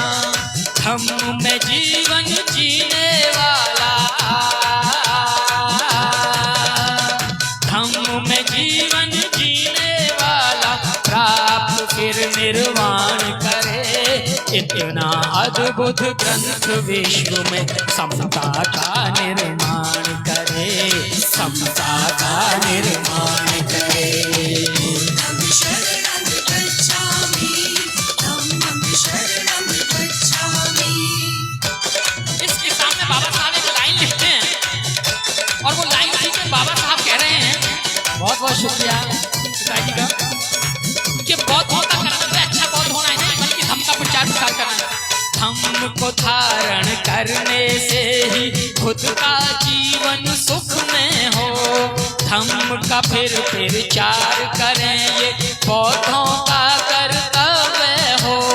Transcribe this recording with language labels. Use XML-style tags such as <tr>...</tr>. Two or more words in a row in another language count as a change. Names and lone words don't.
<hi>धम्म में जीवन जीने वाला, धम्म में जीवन जीने वाला प्राप्त फिर निर्वाण करे। इतना अद्भुत ग्रंथ विश्व में समता का निर्माण करे, समता का निर्माण करे।</hi> <pi>बुद्धं शरणं गच्छामि, धम्मं शरणं गच्छामि।</pi> <hi>इस किताब में बाबा साहब एक लाइन लिखते हैं और वो लाइन लिख के बाबा साहब कह रहे हैं, बहुत बहुत शुक्रिया पिताजी का, कि बौद्धों का कर्तव्य अच्छा बौद्ध होना ही नहीं बल्कि धम्म का प्रचार प्रसार करना है। धम्म को धारण करने से ही खुद का जीवन सुख में हो, धम्म का फिर चार करें ये बौद्धों का कर्तव्य हो।</hi>